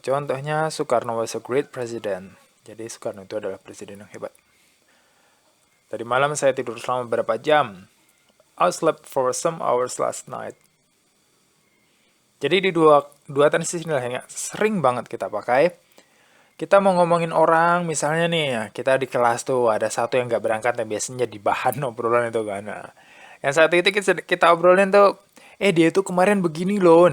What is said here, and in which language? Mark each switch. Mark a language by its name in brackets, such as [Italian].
[English] Contohnya, Soekarno was a great president. [Indonesian] Jadi, Soekarno itu adalah presiden yang hebat. Tadi malam saya tidur selama beberapa jam. [English] I slept for some hours last night. [Indonesian] Jadi, di dua tenses ini yang sering banget kita pakai. Kita mau ngomongin orang, misalnya nih, kita di kelas tuh ada satu yang nggak berangkat, yang biasanya di bahan obrolan itu kan. Nah, yang satu itu kita obrolin tuh, dia tuh kemarin begini loh.